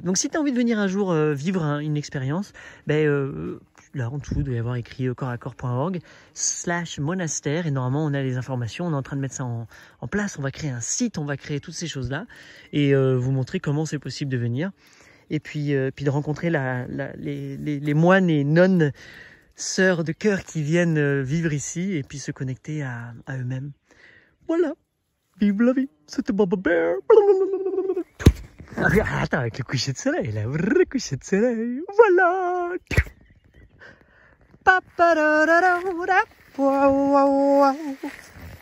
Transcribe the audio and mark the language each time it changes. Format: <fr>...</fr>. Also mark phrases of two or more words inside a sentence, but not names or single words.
<fr>Donc si tu as envie de venir un jour vivre une expérience, là en dessous, il doit y avoir écrit corpsaccorps.org/monastère, et normalement on a les informations, on est en train de mettre ça en place, on va créer un site, on va créer toutes ces choses-là, et vous montrer comment c'est possible de venir, et puis de rencontrer les moines et nonnes, sœurs de cœur qui viennent vivre ici, et puis se connecter à eux-mêmes. Voilà, vive la vie, c'était Baba Bear. Attends, avec le coucher de soleil, là, le coucher de soleil, voilà. Pa, pa, da, da, da, da, wow, wow, wow.</fr>